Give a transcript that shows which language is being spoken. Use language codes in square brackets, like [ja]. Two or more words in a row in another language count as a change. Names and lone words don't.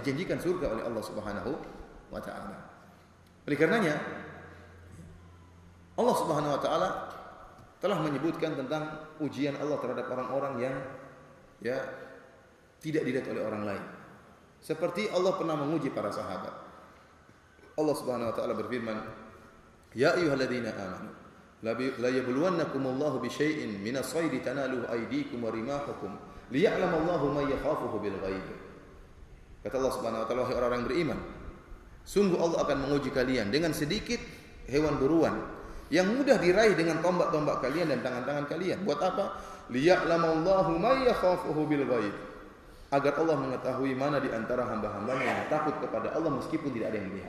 [id] Dijanjikan surga oleh Allah [ar] سبحانه وتعالى. [id] Oleh karenanya Allah [ar] سبحانه وتعالى [id] telah menyebutkan tentang ujian Allah terhadap orang-orang yang tidak dilihat oleh orang lain. Seperti Allah pernah menguji para sahabat. [ar] Allah سبحانه وتعالى berfirman, "يا أيها الذين آمنوا ليبلونكم الله بشيء من الصيد تناله أيديكم ورماحكم ليعلم الله من يخافه بالغيب." [id] Kata Allah [ar] سبحانه وتعالى, [id] wahai orang-orang yang beriman, sungguh Allah akan menguji kalian dengan sedikit hewan buruan yang mudah diraih dengan tombak-tombak kalian dan tangan-tangan kalian. Buat apa? [ar] ليعلم الله من يخافه بالغيب, [id] agar Allah mengetahui mana di antara hamba-hambanya yang takut kepada Allah meskipun tidak ada yang melihat.